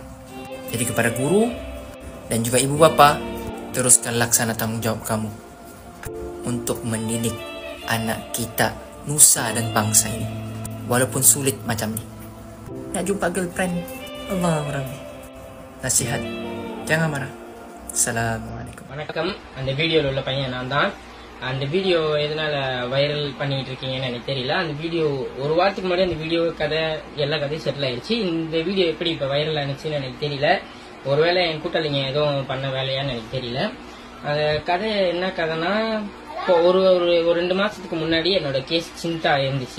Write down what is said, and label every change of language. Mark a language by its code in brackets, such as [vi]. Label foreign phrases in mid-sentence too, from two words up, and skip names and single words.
[ms] Jadi kepada guru dan juga ibu bapa, teruskan laksana tanggungjawab kamu untuk mendidik anak kita, nusa dan bangsa ini. Walaupun sulit macam ni. Nak jumpa girlfriend, [ar] Allah Rabbi. [ms] Nasihat, jangan marah. Assalamualaikum. [ta] வணக்கம். அந்த வீடியோல உள்ள பையன் நான் தான். அந்த வீடியோ எதனால வைரல் பண்ணிட்டு இருக்கீங்கன்னு எனக்கு தெரியல. அந்த வீடியோ ஒரு வாரத்துக்கு முன்னாடி அந்த வீடியோ கதை எல்லா கதையும் செட்டில் ஆயிடுச்சு. இந்த வீடியோ எப்படி இப்போ வைரல் ஆனிச்சுன்னு எனக்கு தெரியல. ஒருவேளை என் கூட்டாளிங்க எதுவும் பண்ண வேலையான்னு எனக்கு தெரியல. அந்த கதை என்ன கதைனா, இப்போ ஒரு 2 மாசத்துக்கு முன்னாடி என்னோட [ms] kes cinta [ta] இருந்துச்சு.